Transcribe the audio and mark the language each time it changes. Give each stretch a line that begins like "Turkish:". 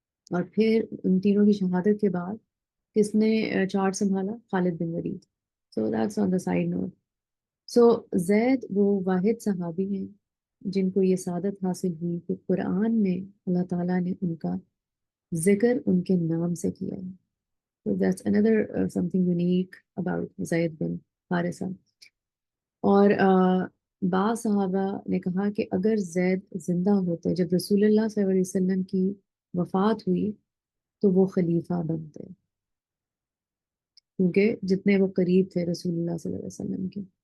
Urdu: اور پھر ان تینوں کی شہادت کے بعد کس نے چارج سنبھالا؟ خالد بن ولید.
English: So that's on the side note.
Urdu: سو زید وہ واحد صحابی ہیں جن کو یہ سعادت حاصل ہوئی کہ قرآن میں اللہ تعالیٰ نے ان کا ذکر ان کے نام سے کیا ہے.
English: So that's another something unique about Zaid bin Haritha.
Urdu: اور بعض صحابہ نے کہا کہ اگر زید زندہ ہوتے جب رسول اللہ صلی اللہ علیہ وسلم کی وفات ہوئی تو وہ خلیفہ بنتے، کیونکہ جتنے وہ قریب تھے رسول اللہ صلی اللہ علیہ وسلم کے.